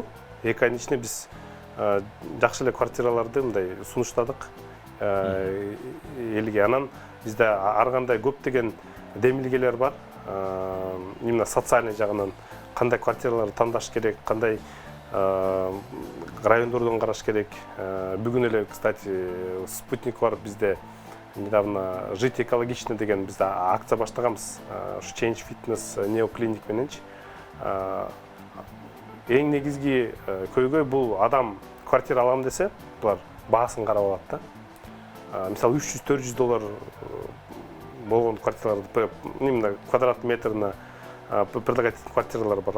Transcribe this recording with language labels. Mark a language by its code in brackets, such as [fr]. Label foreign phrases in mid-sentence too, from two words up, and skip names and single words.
[ky] 2 айдын ичинде биз жакшы эле квартираларды мындай сунуштадык элге. Анан бизде ар кандай көптөгөн демилгелер бар. [ru] Именно социальный [ky] жагынан кандай квартираларды тандаш керек, кандай райондордон караш керек. Бүгүн эле, кстати, спутник бар бизде. Недавно «Жить экологично» деген бизде акция баштаганбыз. Change Fitness Neoclinic мененчи. Эң негизги көйгөй бул адам квартира алам десе, булар баасын карап алат да. Мисалы $300-400 болгон квартираларды, именно квадрат метріне предлагать квартиралар бар.